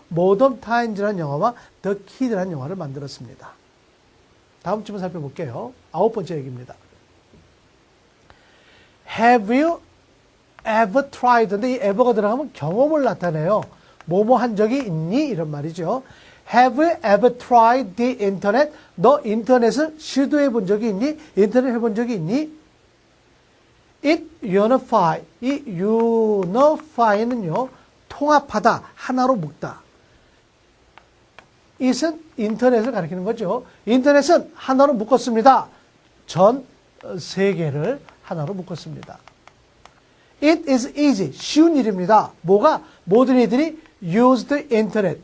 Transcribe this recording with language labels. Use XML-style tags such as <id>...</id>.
<ko>모던 타임즈라는 영화와 더 키드라는 영화를 만들었습니다. 다음 질문 살펴볼게요. 9번째 얘기입니다.</ko> <en>Have you ever tried?</en> <ko>근데 이 ever가 들어가면 경험을 나타내요. 뭐뭐 한 적이 있니? 이런 말이죠.</ko> <en>Have you ever tried the internet?</en> <ko>너 인터넷을 시도해 본 적이 있니? 인터넷 해본 적이 있니?</ko> <en>It unify.</en> <ko>이 unify는요, 통합하다, 하나로 묶다. it은 인터넷을 가리키는 거죠. 인터넷은 하나로 묶었습니다. 전 세계를 하나로 묶었습니다.</ko> <en>It is easy.</en> <ko>쉬운 일입니다. 뭐가? 모든 이들이</ko> <en>use the internet.</en>